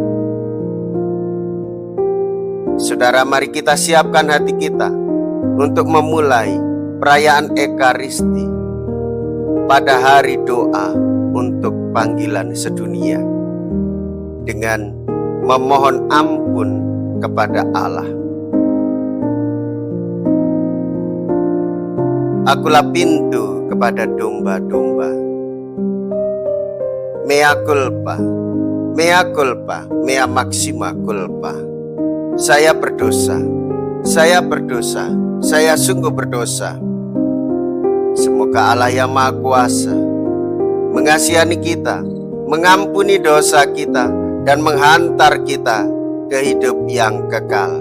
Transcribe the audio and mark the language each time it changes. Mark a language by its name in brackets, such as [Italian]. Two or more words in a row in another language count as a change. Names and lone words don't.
[Indonesian] Saudara, mari kita siapkan hati kita untuk memulai perayaan Ekaristi pada hari doa untuk panggilan sedunia dengan memohon ampun kepada Allah. Akulah pintu kepada domba-domba. [Latin] Mea culpa, mea culpa, mea maxima culpa. [Indonesian] Saya berdosa, saya sungguh berdosa. Semoga Allah yang Maha Kuasa mengasihani kita, mengampuni dosa kita, dan menghantar kita ke hidup yang kekal.